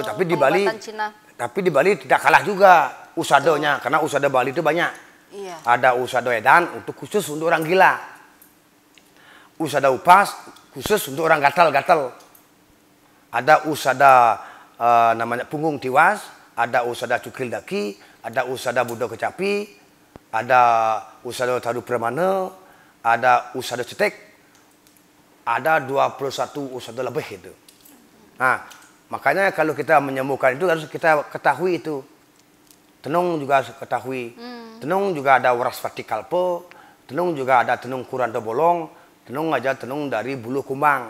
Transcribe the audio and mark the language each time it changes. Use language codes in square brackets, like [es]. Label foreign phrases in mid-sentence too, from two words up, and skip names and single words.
[id] itu tapi di Bali tidak kalah juga usadonya karena usada Bali itu banyak. Iya. Ada usada edan untuk khusus untuk orang gila. Usada upas khusus untuk orang gatal-gatal. Ada usada namanya punggung tiwas, ada usada cukil daki, ada usada budo kecapi, ada usada tadu pramana, ada usada cetek, ada 21 usada lebih itu. Nah, makanya kalau kita menyembuhkan itu harus kita ketahui itu. Tenung juga ketahui. Tenung juga ada Waras Vertikalpo, tenung juga ada tenung Kuranda Bolong, tenung aja tenung dari Buluh Kumbang.